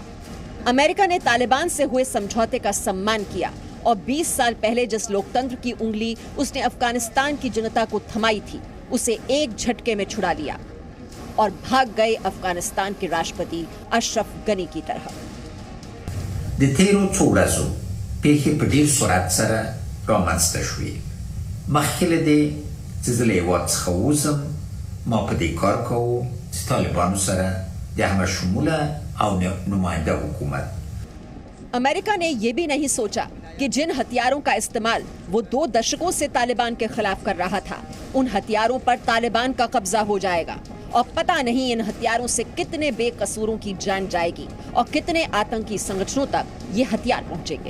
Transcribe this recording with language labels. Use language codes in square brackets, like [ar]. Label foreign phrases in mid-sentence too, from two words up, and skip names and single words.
[hi] अमेरिका ने तालिबान से हुए समझौते का सम्मान किया और 20 साल पहले जिस लोकतंत्र की उंगली उसने अफगानिस्तान की जनता को थमाई थी, उसे एक झटके में छुड़ा लिया और भाग गए अफगानिस्तान के राष्ट्रपति अशरफ गनी की तरह। [ps] د تیرو څو ورځو پیښې په ډیر سرعت سره رامنځته شوې. مخکې له دې چې زه له هېواد څخه ووځم، ما په دې کار کوو چې طالبانو سره د همه شموله او نماینده حکومت. [hi] अमेरिका ने ये भी नहीं सोचा कि जिन हथियारों का इस्तेमाल वो 2 दशकों से तालिबान के खिलाफ कर रहा था, उन हथियारों पर तालिबान का कब्जा हो जाएगा और पता नहीं इन हथियारों से कितने बेकसूरों की जान जाएगी और कितने आतंकी संगठनों तक ये हथियार पहुंचेंगे।